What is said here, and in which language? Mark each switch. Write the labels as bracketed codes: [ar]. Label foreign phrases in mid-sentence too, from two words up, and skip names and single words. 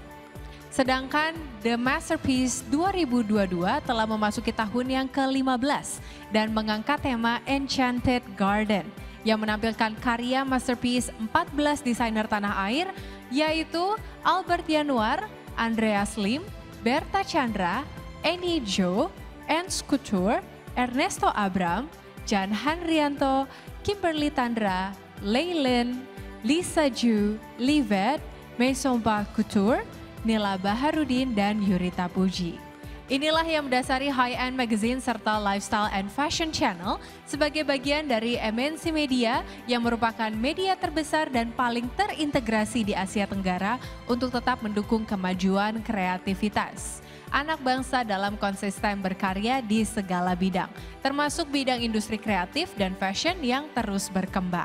[id] Sedangkan The Masterpiece 2022 telah memasuki tahun yang ke-15 dan mengangkat tema Enchanted Garden yang menampilkan karya masterpiece 14 desainer tanah air yaitu Albert Yanuar, Andreas Lim, Berta Chandra, Annie Jo, Ens Couture, Ernesto Abram, Jan Hanrianto, Kimberly Tandra, Leyland, Lisa Ju, Livet, Maison Bass Couture, Nila Baharudin, dan Yurita Puji. Inilah yang mendasari High End Magazine serta Lifestyle and Fashion Channel sebagai bagian dari MNC Media yang merupakan media terbesar dan paling terintegrasi di Asia Tenggara untuk tetap mendukung kemajuan kreativitas anak bangsa dalam konsisten berkarya di segala bidang, termasuk bidang industri kreatif dan fashion yang terus berkembang.